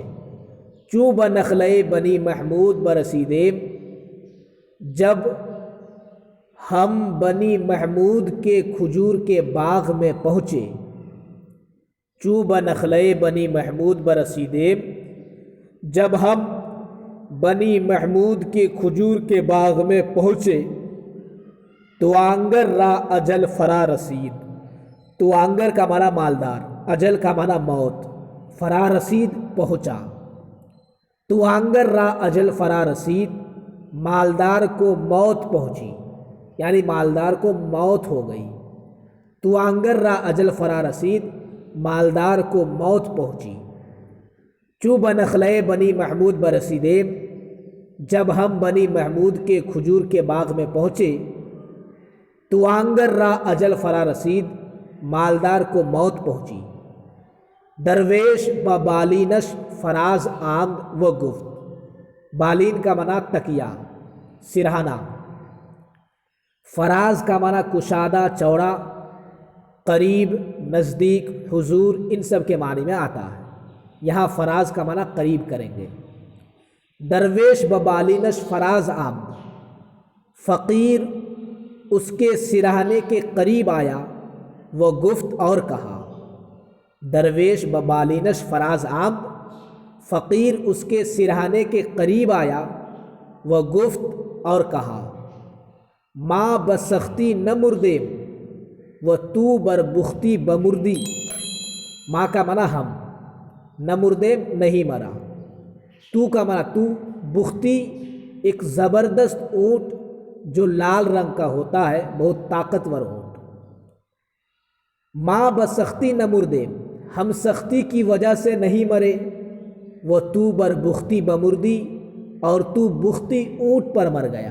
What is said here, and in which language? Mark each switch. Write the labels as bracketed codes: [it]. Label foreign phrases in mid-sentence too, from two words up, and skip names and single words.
[fa] چوں بنخلے بنی محمود برسیدیم، [ur] جب ہم بنی محمود کے کھجور کے باغ میں پہنچے۔ [fa] چوں بنخلے بنی محمود برسیدیم، [ur] جب ہم بنی محمود کے کھجور کے باغ میں پہنچے۔ [fa] تو آنگر را اجل فرا رسید، [ur] تو آنگر کا معنی مالدار، اجل کا معنی موت، [fa] فرا رسید [ur] پہنچا۔ [fa] تو آنگر را اجل فرا رسید، [ur] مالدار کو موت پہنچی، یعنی مالدار کو موت ہو گئی۔ [fa] تو آنگر را اجل فرا رسید، [ur] مالدار کو موت پہنچی۔ [fa] چوں بنخلے بنی محمود برسیدیم، [ur] جب ہم بنی محمود کے کھجور کے باغ میں پہنچے۔ [fa] تو آنگر را اجل فرا رسید، [ur] مالدار کو موت پہنچی۔ [fa] درویش بالینش فراز آمد و گفت، [ur] بالین کا معنی تکیہ، سرہانہ، فراز کا معنی کشادہ، چوڑا، قریب، نزدیک، حضور، ان سب کے معنی میں آتا ہے۔ یہاں فراز کا معنی قریب کریں گے۔ [fa] درویش بالینش فراز آمد، [ur] فقیر اس کے سرہانے کے قریب آیا وہ گفت اور کہا، [fa] درویش ببالینش فراز آمد، [ur] فقیر اس کے سرہانے کے قریب آیا وہ گفت اور کہا، [fa] ماں بسختی نہ مردیم و تو بر بختی بمردی۔ [ur] ماں کا منع ہم، [fa] نہ مردیم [ur] نہیں مرا، تو کا منع تو، بختی ایک زبردست اونٹ جو لال رنگ کا ہوتا ہے، بہت طاقتور اونٹ۔ [fa] ماں بسختی نہ مردیم، [ur] ہم سختی کی وجہ سے نہیں مرے، وہ [fa] تو بر بختی بمردی، [ur] اور تو بختی اونٹ پر مر گیا۔